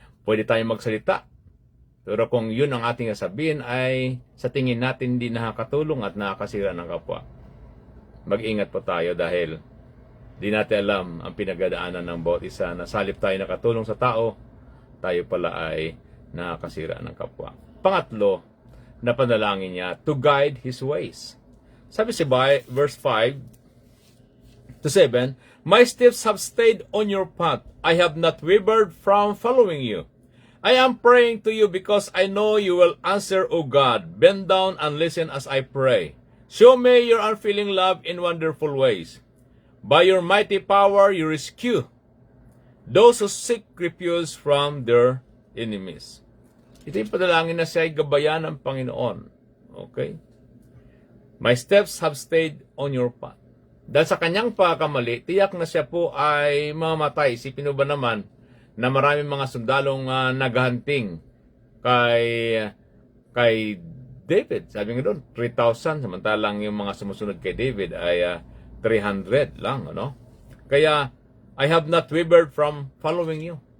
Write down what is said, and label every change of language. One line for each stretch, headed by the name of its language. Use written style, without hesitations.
Filipino: Pwede tayong magsalita, pero kung yun ang ating sabihin ay sa tingin natin hindi nakakatulong at nakakasira ng kapwa, mag-ingat po tayo dahil di natin alam ang pinagdadaanan ng bawat isa na salip tayo nakatulong sa tao, tayo pala ay nakakasira ng kapwa. Pangatlo, na panalangin niya
English: to guide his ways.
Filipino: Sabi si
English: verse 5-7, my steps have stayed on your path. I have not wavered from following you. I am praying to you because I know you will answer, O God. Bend down and listen as I pray. Show me your unfailing love in wonderful ways. By your mighty power, you rescue those who seek refuge from their enemies.
Filipino: Ito yung panalangin na siya ay gabayan ng Panginoon.
English: Okay? My steps have stayed on your path.
Filipino: Dahil sa kanyang pagkamali, tiyak na siya po ay mamatay. Isipin mo ba naman na maraming mga sundalong naghahanting kay David, sabi nga doon, 3,000, samantalang yung mga sumusunod kay David ay 300 lang, ano? Kaya,
English: I have not wavered from following you.